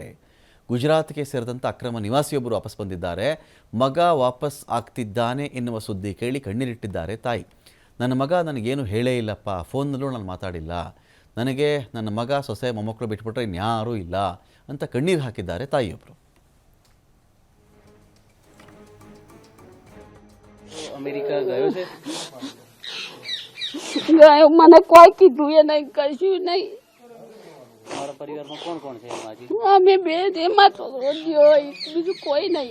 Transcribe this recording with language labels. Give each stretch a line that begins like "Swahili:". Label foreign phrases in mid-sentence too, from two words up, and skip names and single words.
Kannada: ಗುಜರಾತ್ಗೆ ಸೇರಿದಂಥ ಅಕ್ರಮ ನಿವಾಸಿಯೊಬ್ಬರು ವಾಪಸ್ ಬಂದಿದ್ದಾರೆ. ಮಗ ವಾಪಸ್ ಆಗ್ತಿದ್ದಾನೆ ಎನ್ನುವ ಸುದ್ದಿ ಕೇಳಿ ಕಣ್ಣೀರಿಟ್ಟಿದ್ದಾರೆ ತಾಯಿ. ನನ್ನ ಮಗ ನನಗೇನು ಹೇಳೇ ಇಲ್ಲಪ್ಪ, ಫೋನ್ನಲ್ಲೂ ನಾನು ಮಾತಾಡಿಲ್ಲ, ನನಗೆ ನನ್ನ ಮಗ ಸೊಸೆ ಮೊಮ್ಮಕ್ಕಳು ಬಿಟ್ಬಿಟ್ರೆ ಇನ್ಯಾರೂ ಇಲ್ಲ ಅಂತ ಕಣ್ಣೀರು ಹಾಕಿದ್ದಾರೆ ತಾಯಿಯೊಬ್ಬರು.
Gujarati: મને કોઈ કીધું એ નહીં, કશું નહીં. તમારા પરિવારમાં કોણ કોણ છે? અમે બે એમાં છોકરો ગયો, બીજું કોઈ નહીં.